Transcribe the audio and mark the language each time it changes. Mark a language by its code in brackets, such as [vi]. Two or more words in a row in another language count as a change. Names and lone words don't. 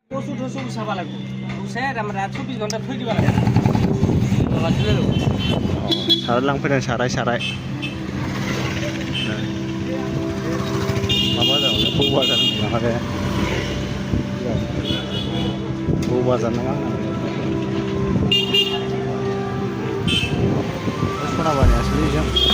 [as] কচু থচু গুচাব লাগিব গুচাই তাৰমানে 24 ঘণ্টা থৈ দিব লাগে [brx] साराय लांफैदों साराय माबा जाबाय बौ बाजार माबा बौ बाजार ना मा सना बानायासै जों